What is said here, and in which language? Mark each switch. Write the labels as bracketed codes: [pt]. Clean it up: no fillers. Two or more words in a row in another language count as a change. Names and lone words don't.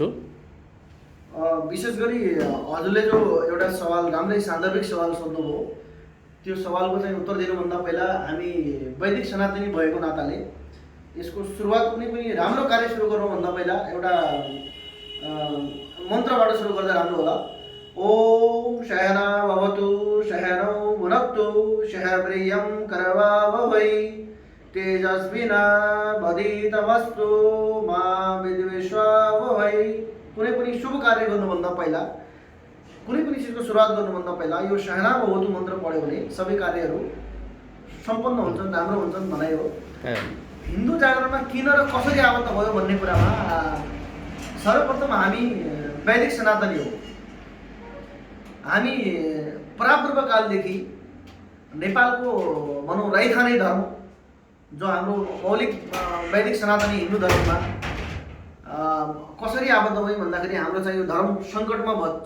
[ne] विशेष गरी हजुरले जो एउटा सवाल राम्रै सान्दर्भिक सवाल सोध्नुभयो, त्यो सवालको चाहिँ उत्तर दिनुभन्दा पहिला हामी वैदिक सनातनी भएको नाताले यसको सुरुवात कुनै पनि राम्रो कार्य सुरु गर्नुभन्दा पहिला एउटा मन्त्रबाट सुरु गर्दा राम्रो होला। [sa] ओम सहना भवतु सहनौ भुनक्तु सह वीर्यं करवावहै तेजस्विनावधीतमस्तु मा विद्विषावहै। [ne] कुनै पनि शुभ कार्य गर्नुभन्दा पहिला, कुनै पनि चिजको सुरुवात गर्नुभन्दा पहिला यो [sa] सहना भवतु [ne] मन्त्र पढ्यो भने सबै कार्यहरू सम्पन्न हुन्छन्, राम्रो हुन्छन् भनाइ हो। हिन्दू जागरणमा किन र कसरी आबद्ध भयो भन्ने कुरामा सर्वप्रथम हामी वैदिक सनातनी हो। हामी परापूर्व कालदेखि नेपालको भनौँ रैथाने धर्म जो हाम्रो मौलिक वैदिक सनातनी हिन्दू धर्ममा कसरी आबद्ध भयो भन्दाखेरि हाम्रो चाहिँ यो धर्म सङ्कटमा छ।